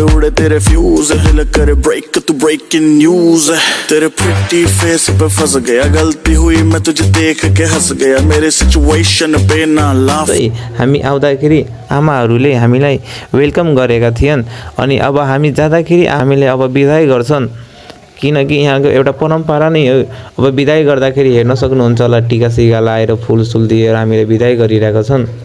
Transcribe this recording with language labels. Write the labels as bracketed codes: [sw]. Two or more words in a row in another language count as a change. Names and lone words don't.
[hi] उड़े तेरे फ्यूज है दिल करे ब्रेक तू [en] breaking news [hi] है तेरे [en] pretty face [hi] पे फंस गया गलती हुई मैं तुझे देख के हंस गया मेरे सिचुएशन पे ना लाफ। [ne] हामी आउँदाखेरि आमाहरूले हामीलाई वेलकम गरेका थिएन अनि अब हामी जाँदाखेरि हामीले अब बिदाई गर्छन् किनकि यहाँको एउटा परम्परा नै हो। अब बिदाई गर्दाखेरि हेर्न सक्नुहुन्छ होला टीका सिका लाएर फुलसुल दिएर हामीले बिदाई गरिरहेका छन्।